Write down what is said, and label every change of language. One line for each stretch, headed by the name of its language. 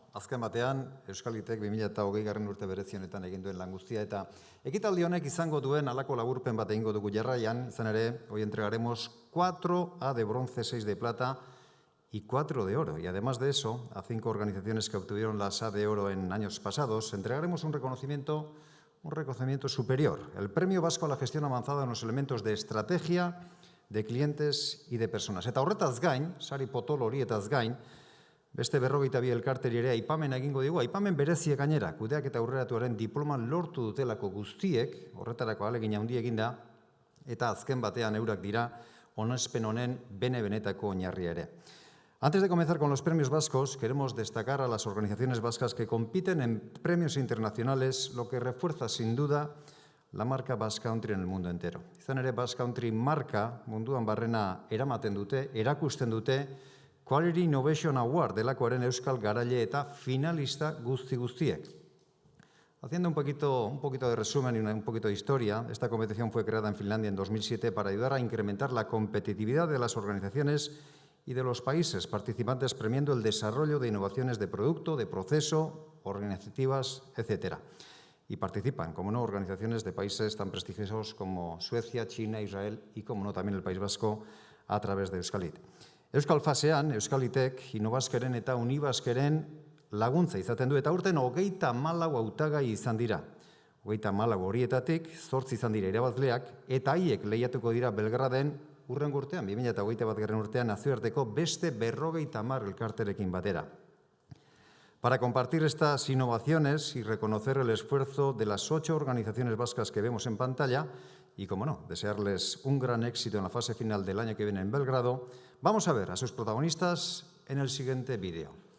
Basque: Azken batean, Euskalitek 2020 urte berezionetan egin duen lan guztia eta ekitaldi honek izango duen halako laburpen bat egingo dugu jarraian, izan ere,
Spanish: hoy entregaremos 4A de bronce, 6 de plata y 4 de oro. Y además de eso, a 5 organizaciones que obtuvieron las A de oro en años pasados, entregaremos un reconocimiento superior, el Premio Vasco a la Gestión Avanzada en los Elementos de Estrategia, de Clientes y de Personas.
Basque: Eta horretaz gain, sari potolo horietaz gain, beste 42 elkarteri ere aipamen egingo digu, aipamen bereziek gainera, kudeak eta aurreratuaren diploman lortu dutelako guztiek, horretarako ahalegin handi eginda, eta azken batean eurak dira onespen honen bene-benetako oinarria ere.
Spanish: Antes de comenzar con los premios vascos, queremos destacar a las organizaciones vascas que compiten en premios internacionales, lo que refuerza sin duda la marca Basque Country en el mundo entero.
Basque: Izan ere, Basque Country marka munduan barrena eramaten dute, erakusten dute, Quality Innovation Award delakoaren euskal garaile eta finalista guztiek.
Spanish: Haciendo un poquito de resumen y un poquito de historia, esta competición fue creada en Finlandia en 2007 para ayudar a incrementar la competitividad de las organizaciones y de los países participantes, premiando el desarrollo de innovaciones de producto, de proceso, organizativas, etc. Y participan, como no, organizaciones de países tan prestigiosos como Suecia, China, Israel y, como no, también el País Vasco a través de Euskalit.
Basque: Euskal fasean, Euskalitek, Inobaskeren eta Unibaskeren laguntza izaten du eta urten 34 hautagai izan dira. 34 horietatik 8 izan dira irabazleak eta haiek lehiatuko dira Belgraden urrengo urtean, 2021 urtean nazioarteko beste 50 elkarterekin batera.
Spanish: Para compartir estas innovaciones y reconocer el esfuerzo de las 8 organizaciones vascas que vemos en pantalla y, como no, desearles un gran éxito en la fase final del año que viene en Belgrado, vamos a ver a sus protagonistas en el siguiente vídeo.